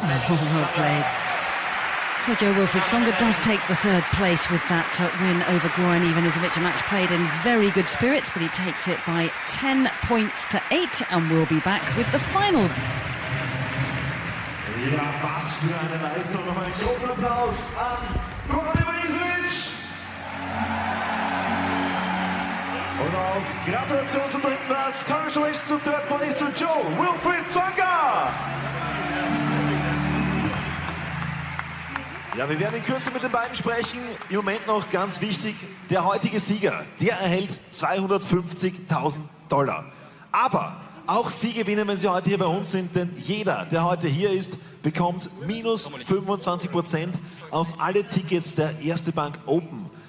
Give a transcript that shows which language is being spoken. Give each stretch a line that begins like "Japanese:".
English: Well played. So Jo-Wilfried Tsonga does take the third place with that win over Goran Ivanisevic. A match played in very good spirits, but he takes it by 10 points to 8, and we'll be back with the final.
German: Ja, was für eine Leistung. Nochmal einen großen Applaus an Goran Ivanisevic. Und auch Gratulation zum dritten Platz.
English: Congratulations to third place to Jo-Wilfried Tsonga.
German: Ja, wir werden in Kürze mit den beiden sprechen. Im Moment noch ganz wichtig, der heutige Sieger, der erhält $250.000. Aber auch Sie gewinnen, wenn Sie heute hier bei uns sind, denn jeder, der heute hier ist, bekommt minus 25% auf alle Tickets der Erste Bank Open.